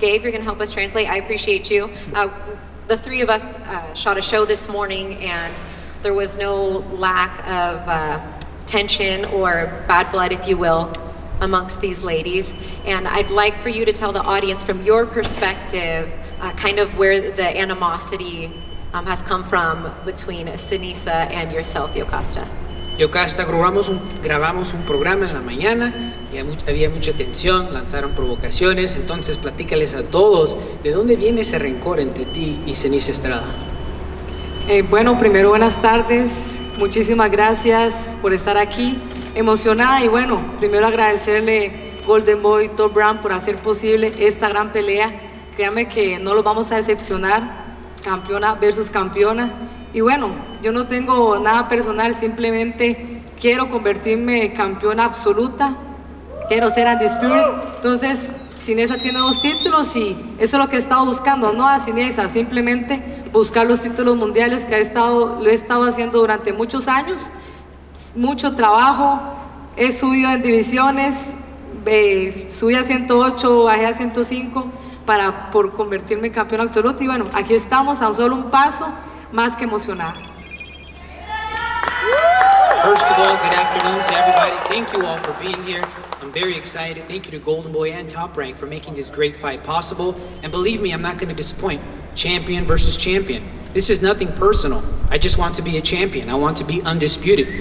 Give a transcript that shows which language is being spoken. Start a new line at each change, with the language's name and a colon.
English: Gabe, you're going to help us translate. I appreciate you. The 3 of us shot a show this morning, and there was no lack of tension or bad blood, if you will, amongst these ladies. And I'd like for you to tell the audience from your perspective kind of where the animosity has come from between Seniesa and yourself, Yokasta.
Spanish: Yokasta, grabamos un programa en la mañana y había mucha tensión, lanzaron provocaciones, entonces platícales a todos de dónde viene ese rencor entre ti y Seniesa Estrada. Bueno, primero buenas tardes, muchísimas gracias por estar aquí, emocionada, y bueno, primero agradecerle Golden Boy, Top Brand por hacer posible esta gran pelea. Créanme que no los vamos a decepcionar, campeona versus campeona. Y bueno, yo no tengo nada personal, simplemente quiero convertirme en campeona absoluta, quiero ser undisputed. Entonces, Seniesa tiene 2 títulos y eso es lo que he estado buscando, no a Seniesa, simplemente buscar los títulos mundiales que lo he estado haciendo durante muchos años, mucho trabajo, he subido en divisiones, subí a 108, bajé a 105 por convertirme en campeona absoluta, y bueno, aquí estamos a solo un paso, más que emocionada.
English: First of all, good afternoon to everybody. Thank you all for being here. I'm very excited. Thank you to Golden Boy and Top Rank for making this great fight possible. And believe me, I'm not going to disappoint. Champion versus champion. This is nothing personal. I just want to be a champion. I want to be undisputed.